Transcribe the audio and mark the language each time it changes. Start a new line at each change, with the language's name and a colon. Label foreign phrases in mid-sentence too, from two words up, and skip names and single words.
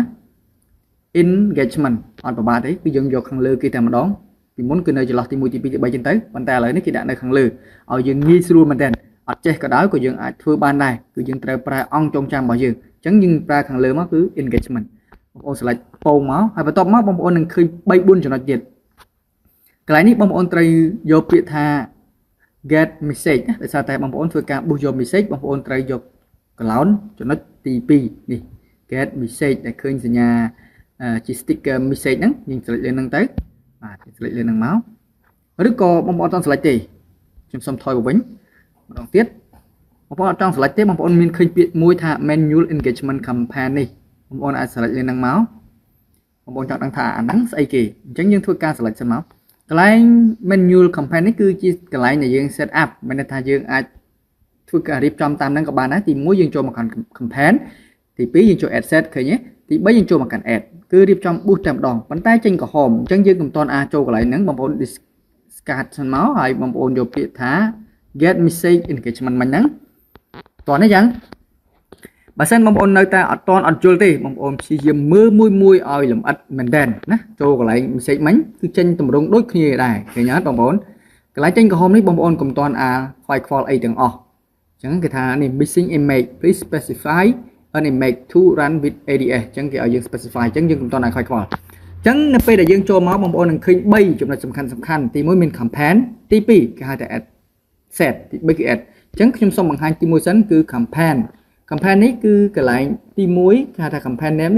Khmer: engagement អត់ប្របាទេគឺយើងយកខាងលើគេតែម្ដងពីមុនគឺនៅចន្លោះទី1ទី2ទី3ចឹងទៅប៉ុន្តែឥឡូវនេះគេដាក់នៅខាងលើឲ្យយើងងាយស្រួលមែនទែនអត់ចេះក៏ដោយក៏យើងអាចធ្វើបានដែរគឺយើងត្រូវប្រើអង្គចងចាំរបស់យើងអញ្ចឹងយើងប្រើខាងលើមកគឺ engagement បងប្អូន select ពងមកហើយបន្ទាប់មកបងប្អូននឹងឃើញ3 4ចំណុចទៀតកន្លែងនេះបងប្អូនត្រូវយកពាក្យថា
English: get message
Khmer: ដោយសារតែបងប្អូនធ្វើការប៊ូសយក message បងប្អូនត្រូវយកកឡោនចំណុចទី2នេះ
English: get message
Khmer: ដែលឃើញ សញ្ញាជា
English: sticker message
Khmer: ហ្នឹងយើង select លើហ្នឹងទៅបាទ select លើហ្នឹងមកឬក៏បងប្អូនអត់ចង់ select ទេខ្ញុំសុំថយមកវិញម្ដងទៀតបងប្អូនអត់ចង់ select ទេបងប្អូនមានឃើញពាក្យមួយថា
English: manual engagement campaign
Khmer: នេះបងប្អូនអាច select លើហ្នឹងមកបងប្អូនចង់ដឹងថាអាហ្នឹងស្អីគេអញ្ចឹងយើងធ្វើការ select សិនមកកន្លែង
English: manual campaign
Khmer: នេះគឺជាក ន្លែងដែលយើង
English: set up
Khmer: មានន័យថាយើងអាចធ្វើការរៀបចំតាមហ្នឹងក៏បានដែរទី1យើងចូលមកកាន់ campaign ទី2យើងចូល
English: add set
Khmer: ឃើញទេទី3យើងចូលមកកាន់ add គឺរៀបចំ boost តែម្ដងប៉ុន្តែចេញក្រហមអញ្ចឹងយើងមិនទាន់អាចចូលកន្លែងហ្នឹងបងប្អូន discard សិនមកហើយបងប្អូនយកពាក្យថា
English: get message engagement
Khmer: មិញហ្នឹងតោះនេះចឹង បើសិនបងប្អូននៅតែអត់ទាន់អត់យល់ទេបងប្អូនព្យាយាមមើលមួយឲ្យលម្អិតមែនតើណាចូលកន្លែង message មិញគឺចេញតម្រងដូចគ្នាដែរឃើញអត់បងប្អូនកន្លែងចេញក្រហមនេះបងប្អូនកុំទាន់ខ្វាយខ្វល់អីទាំងអស់អញ្ចឹងគេ ថានេះ
English: missing image please specify an image to run with ADS
Khmer: អញ្ចឹងគេឲ្យយើង specify អញ្ចឹងយើងកុំតន់ឲ្យខ្វាយខ្វល់អញ្ចឹងនៅពេលដែលយើងចូលមកបងប្អូននឹងឃើញ3ចំណុចសំខាន់ទី 1មាន campaign ទី2គេហៅថា
English: add set
Khmer: ទី3គឺ add អញ្ចឹងខ្ញុំសូមបង្ហាញទី1សិនគឺ campaign នេះគឺកន្លែងទី1គេហៅថា
English: campaign name